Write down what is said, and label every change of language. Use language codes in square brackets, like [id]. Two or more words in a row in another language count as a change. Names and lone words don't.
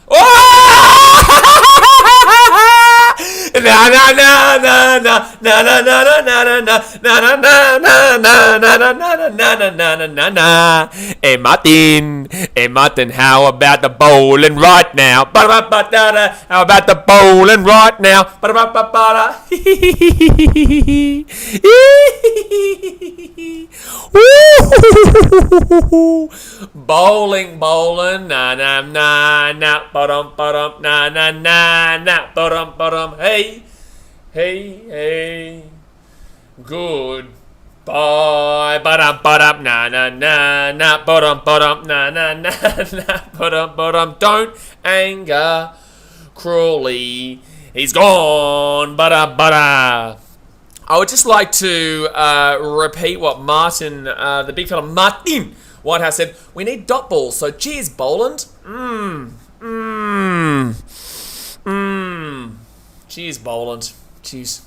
[en] Hey Martin, how about the bowling right now? How about the bowling right now? Bowling, na na na na, ba-dum na na na na, ba-dum hey, goodbye, ba-dum na na na na, ba-dum na na na na, ba-dum. Don't anger Crawley, he's gone, ba-da. I would just like to repeat what Martin, the big fella Martin Whitehouse said. We need dot balls, so cheers, Boland. Cheers, Boland. Cheers.